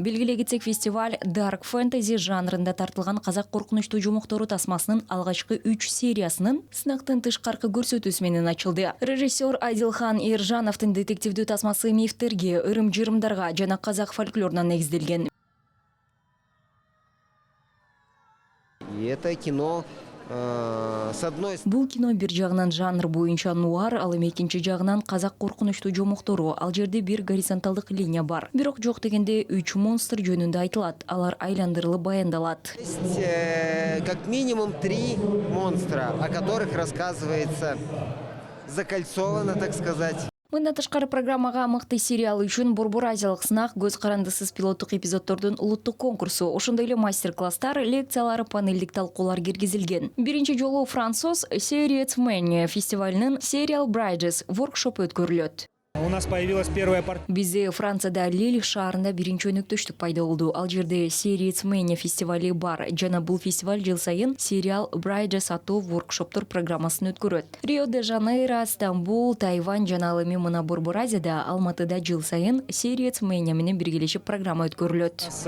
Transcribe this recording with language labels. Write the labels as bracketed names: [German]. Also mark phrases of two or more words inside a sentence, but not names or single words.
[Kyrgyz] Белгилей кетсек, фестиваль [English] Dark Fantasy [Kyrgyz] жанрында тартылган казак коркунучтуу жумуктору тасмасынын алгачкы 3 сериясынын сынактын тышкаркы көрсөтүүсү менен ачылды. Режиссер Адилхан Ержановдун детективдүү тасмасы мифтерге, ырым-жырымдарга жана казак фольклоруна негизделген. [Russian] И это кино [Kyrgyz] Бул кино бир жагынан жанр боюнча нуар, ал эми экинчи жагынан казак коркунучтуу жомуктору. Ал жерде бир горизонталдык линия бар. Бирок жок дегенде 3 монстр жөнүндө айтылат. Алар айландырылып баяндалат. [Russian] есть как минимум 3 монстра, о которых рассказывается закольцовано, так сказать. [Kyrgyz] Мындан тышкары программага мыкты сериал үчүн Борбор Азиялык сынак, көз карандысыз пилоттук эпизоддордун улуттук конкурсу, ошондой эле мастер-класстар, лекциялар, панелдик талкуулар киргизилген. Биринчи жолу француз Series Mania фестивалынын Serial Bridges воркшопу өткөрүлөт. [Russian] У нас появилась первая партия. [Kyrgyz] Бизде Францияда Лиль шаарында биринчи өнөктөштүк пайда болду. Ал жерде Series Mania фестивали бар. Жана бул фестиваль жыл сайын Serial Bridges аттуу воркшоптор программасын өткөрөт. Рио-де-Жанейро, Стамбул, Тайвань жана ал эми мына Борбор Азияда, Алматыда жыл сайын Series Mania менен биргелешип программа өткөрүлөт.